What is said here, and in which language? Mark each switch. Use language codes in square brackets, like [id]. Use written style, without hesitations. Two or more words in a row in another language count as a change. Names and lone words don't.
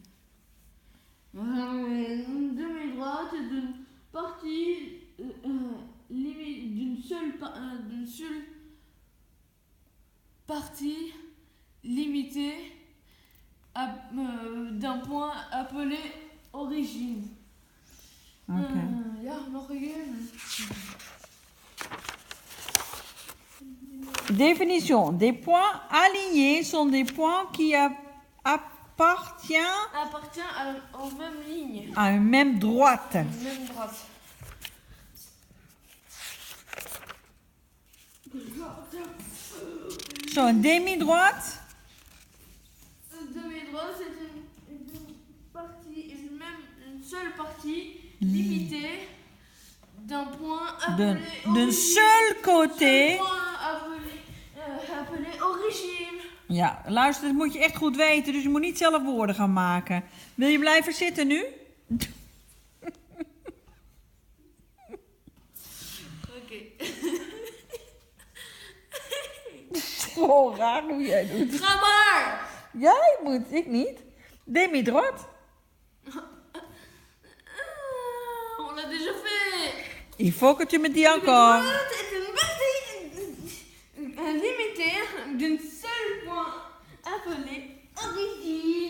[fr] Une demi-droite est d'une partie d'une seule partie limitée d'un point appelé origine. Ok. [nl] Ja, nog een keer. [fr] Définition. Des points alignés sont des points qui appartiennent Aux mêmes lignes. à une même droite. Même droite. Sur une demi-droite, Une demi-droite, c'est une seule partie limitée d'un point appelé d'un seul côté. Appelé origine. [nl] Ja, luister, dat moet je echt goed weten, dus je moet niet zelf woorden gaan maken. Wil je blijven zitten nu? Oké. Zo raar hoe jij doet. Ga maar! Jij moet, ik niet. [fr] Demi-droite. On l'a déjà fait. Il faut que tu me dis encore. Demi-droite est une partie limitée d'un seul point appelé origine.